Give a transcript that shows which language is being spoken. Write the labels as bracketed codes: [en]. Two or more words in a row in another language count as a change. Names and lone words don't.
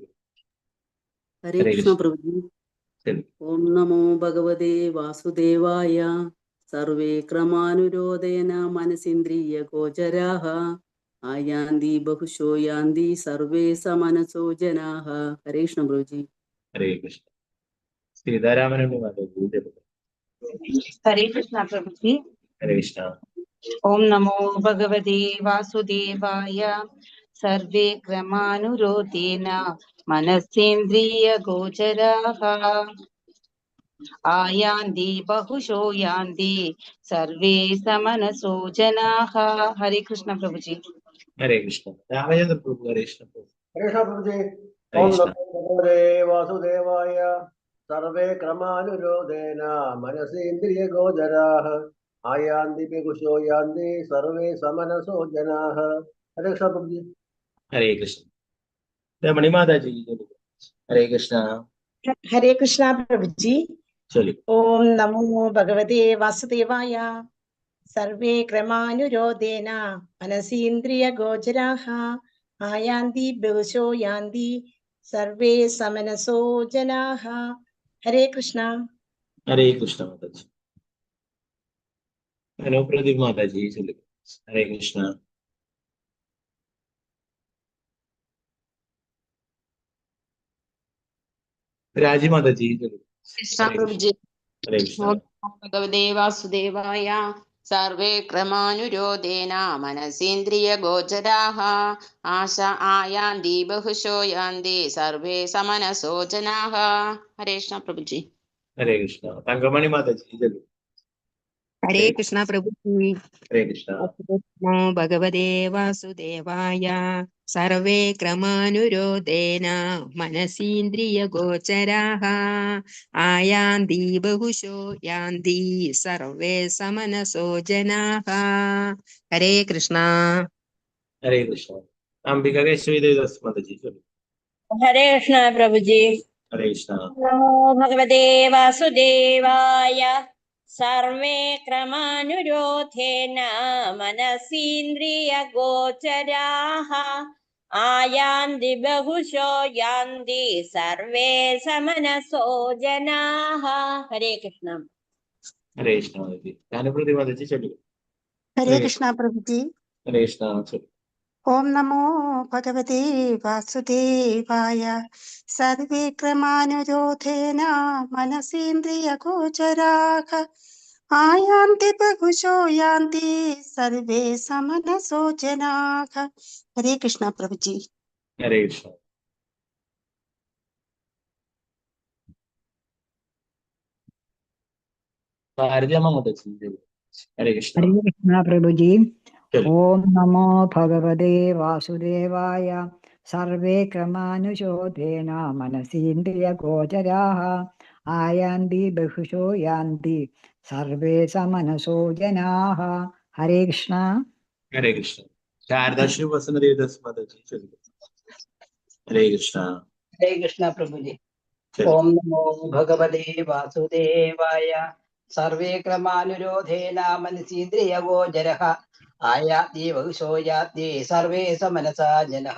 [sa] ഹരേ കൃഷ്ണ പ്രഭുജി. ഓം നമോ ഭഗവതേ വാസുദേവായ. സർവേ ക്രമാനുരോധേന മനസിന്ദ്രിയ ഗോചരാഃ ആയാന്തി ബഹുശോ യാന്തി സർവേ സമനസോ ജനാഃ. ഹരേ കൃഷ്ണ പ്രഭുജി. ഹരേ കൃഷ്ണ. [ml] സീതാരാമനുണ്ണി മാതാജി ചൊല്ലുക. [hi] हरे कृष्णा प्रभु जी। [sa] ഹരേ കൃഷ്ണ. ओम नमो भगवते वासुदेवाय। सर्वे क्रमानुरोधेन मनसेन्द्रिय गोचराः आयान्ति बहुशो यान्ति सर्वे समनसो जनाः. [hi] हरे कृष्ण प्रभु जी। [sa] ഹരേ കൃഷ്ണ. രാമചന്ദ്ര പ്രഭു. ഹരേ കൃഷ്ണ പ്രഭു. ഹരേ കൃഷ്ണ പ്രഭുജി. ഹരേ ഓം കൃഷ്ണ. നമോ ഭഗവതേ വാസുദേവായ. സർവേ ക്രമാനുരോധേന മനസേന്ദ്രിയ ഗോചരാഃ ആയാന്തി ബഹുശോ യാന്തി സർവേ സമനസോ ജനാഃ. ഹരേ കൃഷ്ണ പ്രഭുജി. ഹരേ കൃഷ്ണ. [ml] രമണി മാതാജി ചൊല്ലുക. [sa] ഹരേ കൃഷ്ണ. [hi] हरे कृष्णा प्रभु जी। [ml] ചൊല്ലുക. [sa] ओम नमो भगवते वासुदेवाय। सर्वे क्रमानुरोधेन मनसीन्द्रिय गोचराः आयान्ति बहुशो यान्ति सर्वे समनसो जनाः. [hi] हरे कृष्णा. [sa] ഹരേ കൃഷ്ണ [ml] മാതാജി. അനുപ്രദീപ് മാതാജി ചൊല്ലുക. [sa] ഹരേ കൃഷ്ണ. [ml] രാജി മാതാജി ചൊല്ലുക. [hi] कृष्णा प्रभु जी। [sa] ഹരേ കൃഷ്ണ. ओम नमो भगवते वासुदेवाय। सर्वे क्रमानुरोधेन मनसीन्द्रिय गोचराः आयान्ति बहुशो यान्ति सर्वे समनसो जनाः. [hi] हरे कृष्ण प्रभु जी। [sa] ഹരേ കൃഷ്ണ. [ml] തങ്കമണി മാതാജി ചൊല്ലുക. [hi] हरे कृष्णा प्रभु जी। [sa] ഹരേ കൃഷ്ണ. नमो भगवते वासुदेवाय। सर्वे क्रमानुरोधेन मनसीन्द्रिय गोचराः आयान्ति बहुशो यान्ति सर्वे समनसो जनाः. [hi] हरे कृष्णा. [sa] ഹരേ കൃഷ്ണ. [ml] അംബിക കേശവി ദേവദാസ് മാതാജി ചൊല്ലുക. [hi] हरे कृष्ण प्रभु जी। [sa] ഹരേ കൃഷ്ണ. नमो भगवते वासुदेवाय। सर्वे क्रमानुरोधेन मनसीन्द्रिय गोचराः आयान्ति बहुशो यान्ति सर्वे समनसो जनाः. [hi] हरे कृष्ण. [sa] ഹരേ കൃഷ്ണ [ml] മാതാജി. ജ്ഞാനപ്രതി മാതാജി ചൊല്ലുക. [hi] हरे कृष्णा प्रभु जी। [sa] ഹരേ കൃഷ്ണ. [ml] ചൊല്ലുക. [sa] ओम नमो भगवते वासुदेवाय। सर्वे क्रमानुरोधेन मनसीन्द्रिय गोचराः आयान्ति बहुशो यान्ति सर्वे समनसो जनाः. [hi] हरे कृष्णा प्रभु जी। [sa] ഹരേ കൃഷ്ണ. [ml] ഭാരതിയമ്മ മാതാജി ചൊല്ലുക. [sa] ഹരേ കൃഷ്ണ. [hi] हरे कृष्णा प्रभु जी। [ml] ചൊല്ലുക. [sa] ओम नमो भगवते वासुदेवाय। सर्वे क्रमानुशोधेन मनसीन्द्रिय गोचराः आयान्ति बहुशो यान्ति सर्वे समनसो जनाः. [hi] हरे कृष्णा. [sa] ഹരേ കൃഷ്ണ. [ml] ശാരദാശ്രീ വസന ദേവദാസ് മാതാജി ചൊല്ലുക. [sa] ഹരേ കൃഷ്ണ. ഹരേ കൃഷ്ണ പ്രഭുജി. ചൊല്ലുക. ഓം നമോ ഭഗവതേ വാസുദേവായ. സർവേ ക്രമാനുരോധേന മനസീന്ദ്രിയഗോചരഃ ആയാതി ബഹുശോയാതി സർവേ സമനസാ ജനഃ.